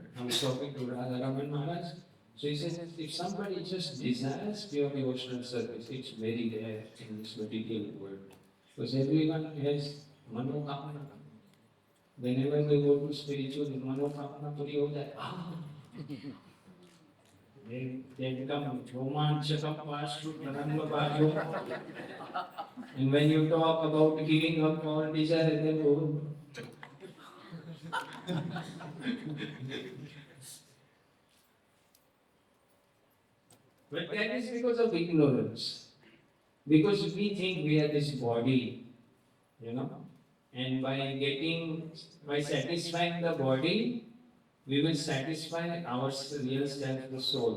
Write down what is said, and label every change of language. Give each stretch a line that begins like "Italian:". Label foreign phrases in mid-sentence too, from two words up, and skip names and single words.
English: I was talking to Radharaman Maharaj. So he says, if somebody just desires pure devotional service, it's very rare in this material world. Because everyone has manokamana. Whenever they go to spiritual,
Hindi: manokamana puri ho jata.
English: They become romanchaka pastu pranamba bhajo. And when you talk about giving up all desire, they go. But that is because of ignorance. Because we think we are this body, and by satisfying the body, we will satisfy our real self, the soul.